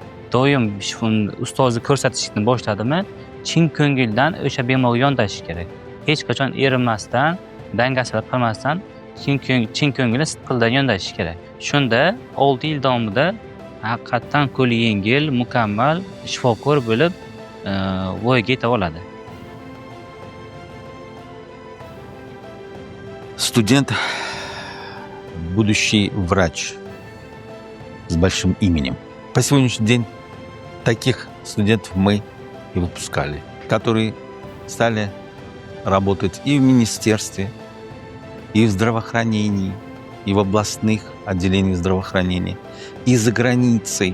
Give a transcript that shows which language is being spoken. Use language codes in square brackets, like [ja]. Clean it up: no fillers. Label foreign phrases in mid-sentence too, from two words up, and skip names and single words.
[uz] Doim ustozni ko'rsatishni boshladimi, chin ko'ngildan o'sha bemorga yondashish kerak. Hech qachon erinmasdan, dangasalik qilmasdan chin ko'ngilda sidqildan yondashish kerak. Shunda 6 yil davomida haqiqatdan qo'li yengil, mukammal shifokor bo'lib voyaga yeta oladi. [ru] Студент, будущий врач с большим именем. По сегодняшний день таких студентов мы и выпускали, которые стали работать и в министерстве, и в здравоохранении, и в областных отделениях здравоохранения, и за границей.